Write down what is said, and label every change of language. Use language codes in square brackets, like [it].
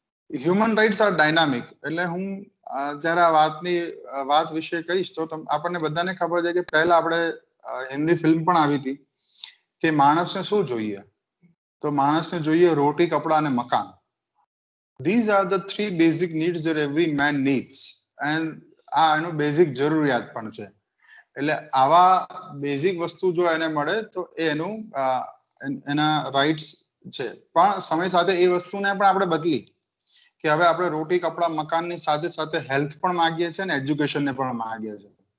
[en] human rights are dynamic [gu] એટલે હું જ્યારે આ વાત વિશે કહીશ તો આપણને બધાને ખબર છે કે પહેલા આપણે હિન્દી ફિલ્મ પણ આવી હતી કે માણસને શું જોઈએ, તો માણસને જોઈએ રોટી, કપડા અને મકાન. [en] These are the three basic needs that every man needs. [gu] And આ એનું બેઝિક જરૂરિયાત પણ છે. એટલે આવા બેઝિક વસ્તુ જો એને મળે તો એનું એના રાઇટ્સ છે. પણ સમય સાથે એ વસ્તુને પણ આપણે બદલી કે હવે આપણે રોટી, કપડા, મકાનની સાથે સાથે હેલ્થ પણ માંગીએ છીએ અને એજ્યુકેશનને પણ માંગીએ છીએ.